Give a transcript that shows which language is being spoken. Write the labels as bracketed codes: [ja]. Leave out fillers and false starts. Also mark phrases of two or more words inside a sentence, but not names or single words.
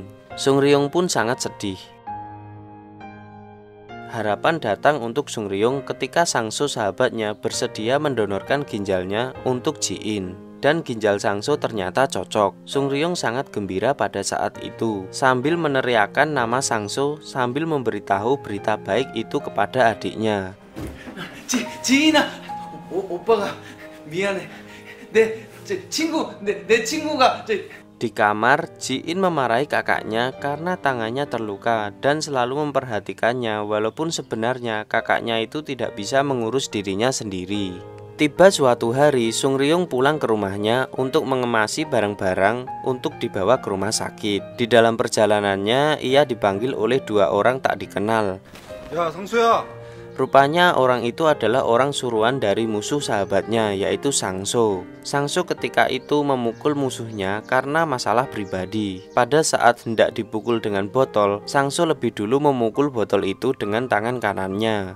[id] Sung Ryung pun sangat sedih. Harapan datang untuk Sung Ryung ketika Sang-so sahabatnya bersedia mendonorkan ginjalnya untuk Ji-in. Dan ginjal Sang-so ternyata cocok. Sung Ryung sangat gembira pada saat itu, sambil meneriakkan nama Sang-so sambil memberitahu berita baik itu kepada adiknya. [ko] 지인아, 오빠가 미안해. 내 친구가 [id] Di kamar, Ji-in memarahi kakaknya karena tangannya terluka dan selalu memperhatikannya walaupun sebenarnya kakaknya itu tidak bisa mengurus dirinya sendiri. Tiba suatu hari, Sung Ryung pulang ke rumahnya untuk mengemasi barang-barang untuk dibawa ke rumah sakit. Di dalam perjalanannya, ia dipanggil oleh dua orang tak dikenal. [ko] 야, 상수야. [id] Rupanya orang itu adalah orang suruhan dari musuh sahabatnya, yaitu Sang-so. Sang-so ketika itu memukul musuhnya karena masalah pribadi. Pada saat hendak dipukul dengan botol, Sang-so lebih dulu memukul botol itu dengan tangan kanannya.